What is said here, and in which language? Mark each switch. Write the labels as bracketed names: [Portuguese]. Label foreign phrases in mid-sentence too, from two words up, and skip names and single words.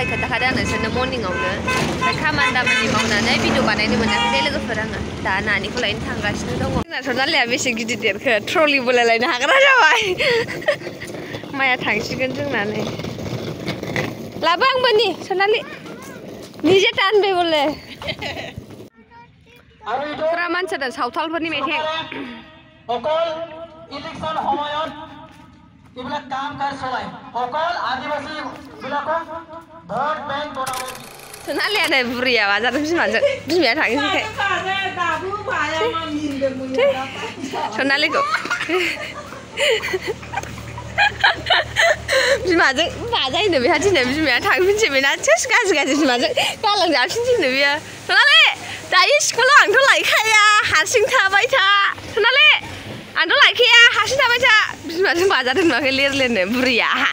[Bodo] खोन्थाखादों आं नोंसोरनो मर्निंआवनो ओमफ्राय खामानि दामानि मावनानै भिडिअ बानायनो मोनाखै लोगोफोर आङो दा नानिखौ लायनो थांगासिनो दङ जोंना सनालिया बेसे गिदिर देरखो ट्रलि बोलायलायनो हाग्रा जाबाय माया थांसिगोन जोंना नै लाबो आंबो नि सनालि निजे टानबाय बोले पुरा मानसिया सावथालफोरनि मेथाइ [Assamese] এইবিলাক কাম কাজ চলাই অকল আদিবাসী বিলাকক ভোট বেংক বনাব [Bodo] सनालियानो बुरिया मा जादों बिमाया थांसै सनालिखौ बिमाजों बाजायनो बेहा दिनै बिमाया थांफिनसैबायना सेस गाज्रि गाज्रि बिमाजों गालां जाफिनसैनो बियो सनालि दायो स्कुलाव आंथ' लायखाया हारसिं थाबाय था सनालि आंथ' लायखाया हारसिं थाबाय था बिमाजों बाजादों नुवाखै लिरनो बुरिया